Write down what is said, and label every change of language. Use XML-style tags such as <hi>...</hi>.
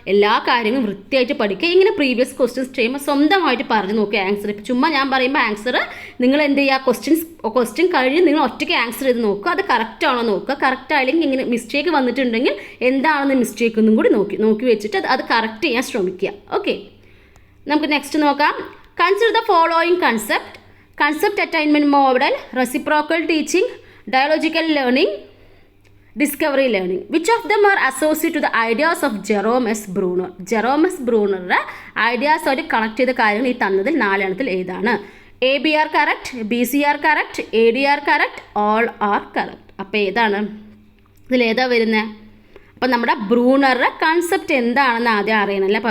<ml>എല്ലാ കാര്യങ്ങളും വൃത്തിയായിട്ട് പഠിക്കുക. ഇങ്ങനെ പ്രീവിയസ് ക്വസ്റ്റ്യൻസ് ചെയ്യുമ്പോൾ സ്വന്തമായിട്ട് പറഞ്ഞു നോക്കുക ആൻസർ. ഇപ്പോൾ ചുമ്മാ ഞാൻ പറയുമ്പോൾ ആൻസർ നിങ്ങൾ എന്ത് ചെയ്യുക? ക്വസ്റ്റ്യൻ കഴിഞ്ഞ് നിങ്ങൾ ഒറ്റയ്ക്ക് ആൻസർ ചെയ്ത് നോക്കുക. അത് കറക്റ്റ് ആണോ നോക്കുക. കറക്റ്റ് ആയില്ലെങ്കിൽ ഇങ്ങനെ മിസ്റ്റേക്ക് വന്നിട്ടുണ്ടെങ്കിൽ എന്താണെന്ന് മിസ്റ്റേക്ക് ഒന്നും കൂടി നോക്കി വെച്ചിട്ട് അത് കറക്റ്റ് ചെയ്യാൻ ശ്രമിക്കുക. ഓക്കെ, നമുക്ക് നെക്സ്റ്റ് നോക്കാം.</ml> <en>Consider the following concept attainment model, reciprocal teaching, dialogical learning, discovery learning. Which of them are associated to the ideas of Jerome S. Bruner? Jerome S.</en> <ml>Bruner's ideas ആയിട്ട് connect ചെയ്ത കാര്യങ്ങൾ ഈ തന്നതിൽ 4 എണ്ണത്തിൽ ഏതാണ്?</ml> <en>ABR correct, BCR correct, ADR correct, all are correct.</en> <ml>അപ്പോൾ ഏതാണ് ഇതിലേതാ വരുന്നത്? അപ്പോൾ നമ്മുടെ ബ്രൂണറുടെ കൺസെപ്റ്റ് എന്താണെന്ന് ആദ്യം അറിയണമല്ലേ.</ml>